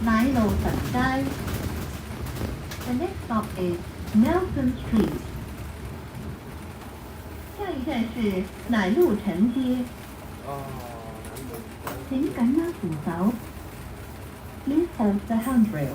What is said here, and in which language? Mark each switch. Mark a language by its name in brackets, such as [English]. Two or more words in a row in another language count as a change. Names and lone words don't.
[English] 路神街。The next stop is Nelson Street。 [Chinese] 下一站是乃路臣街。請緊握扶手。 [English] Please hold the handrail。